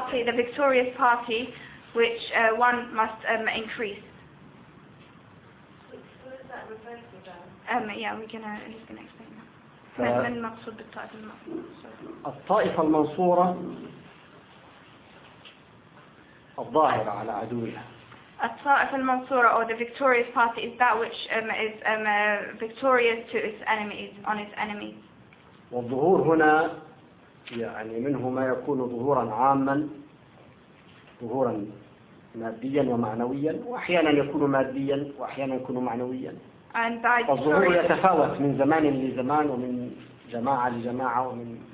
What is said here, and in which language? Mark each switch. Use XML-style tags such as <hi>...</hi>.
<en>The victorious party, which one must increase. What does that refer to then? We're gonna explain that.</en> <ar>من مقصود الطائفة المنصورة؟ الطائفة المنصورة الظاهرة على عدوها.</ar> <en>الطائفة المنصورة or the victorious party is that which is victorious to its enemies on its enemies.</en> <ar>والظهور هنا يعني منه ما يكون ظهورا عاما ظهورا ماديا ومعنويا واحيانا يكون ماديا واحيانا يكون معنويا الظهور يتفاوت من زمان لزمان ومن جماعة لجماعة ومن</ar>